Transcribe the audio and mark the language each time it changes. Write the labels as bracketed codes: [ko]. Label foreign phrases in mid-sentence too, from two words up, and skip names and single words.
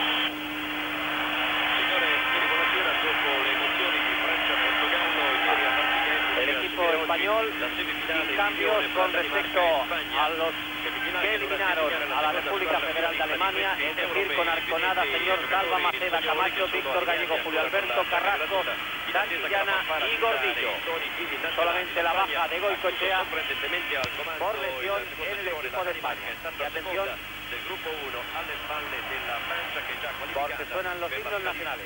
[es] El equipo español sin cambios con respecto a los que eliminaron a la República Federal de Alemania, es decir, con Arconada, señor Salva, Maceda, Camacho, Víctor Gallego, Julio Alberto, Carrasco, Santillana y Gordillo. Solamente la baja de Goicoechea por lesión en el equipo de España. Y atención, [it] del gruppo 1 alle spalle della Francia, che è già [es] porque suenan los himnos nacionales